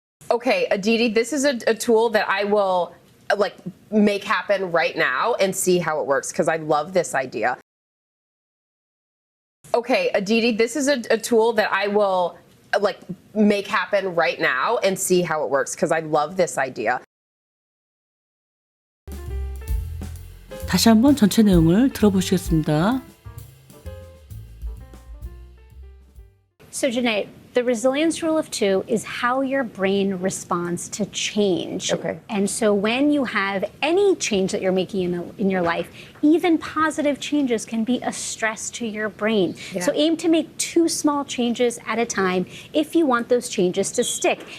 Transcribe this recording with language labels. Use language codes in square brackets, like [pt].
[en] Okay, Aditi, this is a tool that I will make happen right now and see how it works because I love this idea. Okay, Aditi, this is a tool that I will make happen right now and see how it works because I love this idea. [ko] 다시 한번 전체 내용을 들어보시겠습니다. [en] So, Janae, the resilience rule of 2 is how your brain responds to change. Okay. And so when you have any change that you're making in your life, even positive changes can be a stress to your brain. Yeah. So aim to make 2 small changes at a time if you want those changes to stick.